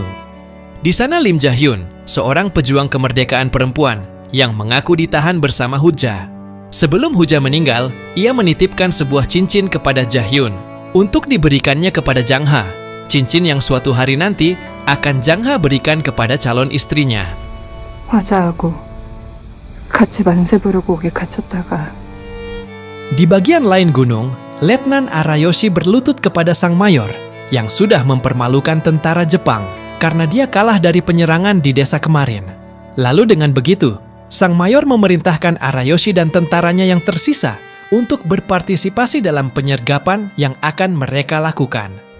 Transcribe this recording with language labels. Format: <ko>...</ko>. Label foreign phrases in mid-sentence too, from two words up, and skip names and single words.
<id>Di sana Lim Jae-hyun, seorang pejuang kemerdekaan perempuan yang mengaku ditahan bersama Hujja. Sebelum Hujja meninggal, ia menitipkan sebuah cincin kepada Jae-hyun untuk diberikannya kepada Zhang Ha. Cincin yang suatu hari nanti akan Zhang Ha berikan kepada calon istrinya.</id> <ko>화자하고 같이 만세 부르고 오게 갇혔다가.</ko> <id>Di bagian lain gunung, Letnan Arayoshi berlutut kepada sang mayor yang sudah mempermalukan tentara Jepang karena dia kalah dari penyerangan di desa kemarin. Lalu dengan begitu, sang mayor memerintahkan Arayoshi dan tentaranya yang tersisa untuk berpartisipasi dalam penyergapan yang akan mereka lakukan.</id>